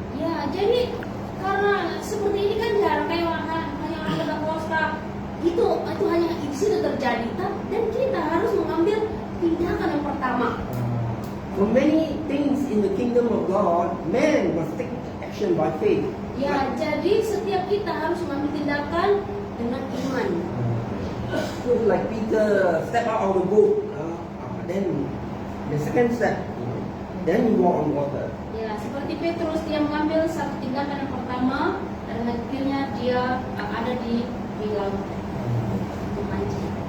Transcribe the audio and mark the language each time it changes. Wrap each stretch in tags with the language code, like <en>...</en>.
<id>Ya, jadi karena seperti ini kan jarang kayak hanya orang Pentakosta itu hanya di situ terjadi. Dan kita harus mengambil tindakan yang pertama.</id> <en>For many things in the kingdom of God, man must take action by faith.</en> <id>Ya, jadi setiap kita harus mengambil tindakan dengan iman.</id> <en>So like Peter step out of the boat, then the second step, then you walk on water.</en> <id>Ya, seperti Petrus dia mengambil satu tindakan yang pertama dan akhirnya dia ada di laut memancing.</id>